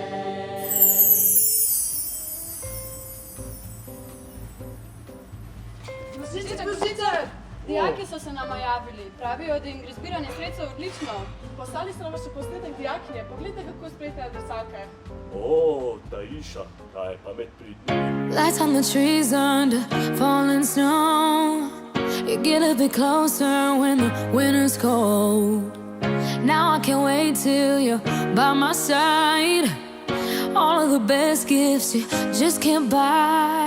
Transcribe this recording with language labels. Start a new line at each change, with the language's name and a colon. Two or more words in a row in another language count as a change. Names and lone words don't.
Slovenian: Božiček! Dijaki so se nama javili, pravijo, da jim gre zbiranje sredstev odlično. Poslali so nam še posnetek dijakinje, poglejte, kako sprejete adresake. O, ta iša, kaj je pamet pridni.
English: Lights on the trees under falling snow. You get a bit closer when the winter's cold. Now I can't wait till you're by my side. All of the best gifts you just can't buy.